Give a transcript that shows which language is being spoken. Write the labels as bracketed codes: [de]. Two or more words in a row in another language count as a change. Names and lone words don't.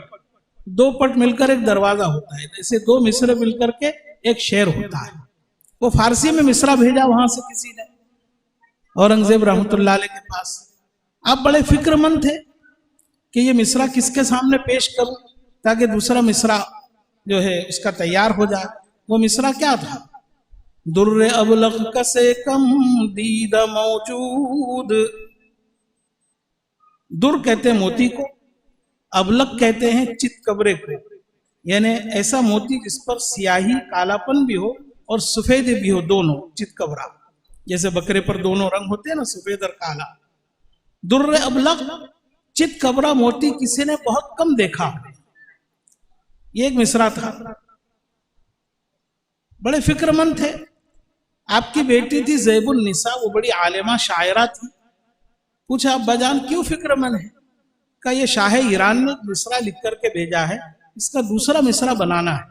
[ur] دو پٹ مل کر ایک دروازہ ہوتا ہے، ایسے دو مصرے مل کر کے ایک شعر ہوتا ہے. وہ فارسی میں مصرع بھیجا وہاں سے کسی نے اورنگزیب [ar] رحمۃ اللہ علیہ [ur] کے پاس. آپ بڑے فکر مند تھے کہ یہ مصرع کس کے سامنے پیش کروں تاکہ دوسرا مصرع جو ہے اس کا تیار ہو جائے. وہ مصرع کیا تھا؟ [fa] در ابلغ کسے کم دید موجود. [ur] در کہتے ہیں موتی کو، ابلغ کہتے ہیں چت کبرے کو، یعنی ایسا موتی جس پر سیاہی کالا پن بھی ہو اور سفید بھی ہو، دونوں. چت کبرا جیسے بکرے پر دونوں رنگ ہوتے ہیں نا، سفید اور کالا. [fa] در ابلغ [ur] چت کبرا موتی کسی نے بہت کم دیکھا. یہ ایک مصرع تھا. بڑے فکر مند تھے. آپ کی بیٹی تھی زیب النساء، وہ بڑی عالمہ شاعرہ تھی. پوچھا ابا جان کیوں فکر مند ہے؟ کہ یہ شاہ ایران نے مصرع لکھ کر کے بھیجا ہے، اس کا دوسرا مصرع بنانا ہے.